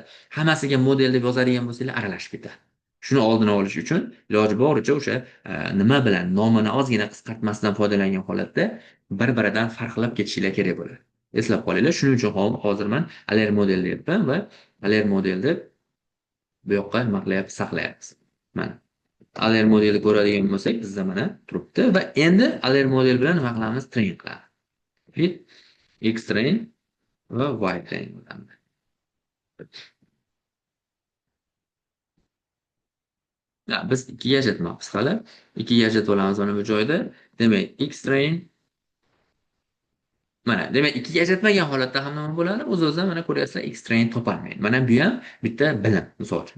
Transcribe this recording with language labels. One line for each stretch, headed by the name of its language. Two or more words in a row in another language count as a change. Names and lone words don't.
Uzbek: Hammasiga model deb yozadigan bo'lsanglar aralashib ketadi. Shuni oldini olish uchun iloji boricha o'sha nima bilan nomini ozgina qisqartmasdan foydalangan holatda bir-biridan farqlab ketishinglar kerak bo'ladi. Eslab qolinglar. Shuning uchun hozir men
English: aler model
Uzbek: deyapman va aler modelni bu yoqqa nima qilyapmiz? Saqlayapmiz. Mana aler modelni ko'radigan bo'lsak, bizda mana turibdi va endi
English: aler model
Uzbek: bilan nima qilamiz? Train qilamiz.
English: Fit x train
Uzbek: va
English: y train
Uzbek: bo'ladi. Biz ikkiga ajratmoqmiz hali. Ikkiga ajratib olamiz mana bu joyda. Demak,
English: x train
Uzbek: mana, demak, ikkiga ajratmagan holatda ham nima bo'ladi? O'z-o'zidan mana ko'ryapsizlar,
English: x train
Uzbek: topolmaydi. Mana bu ham bitta bilim, misol uchun.